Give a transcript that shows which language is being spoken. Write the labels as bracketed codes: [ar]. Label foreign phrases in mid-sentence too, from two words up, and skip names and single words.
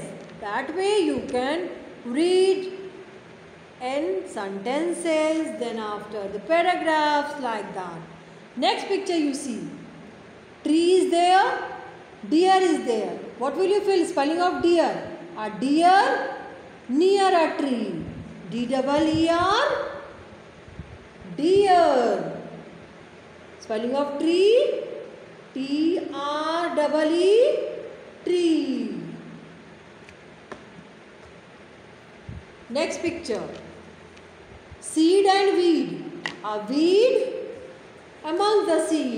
[en] That way you can read in sentences, then after the paragraphs, like that. Next picture you see. Tree is there, deer is there. What will you fill? Spelling of deer. A deer near a tree. D-E-E-R, deer. Spelling of tree, T-R-E-E, tree. Next picture. Seed and weed. A weed among the seed.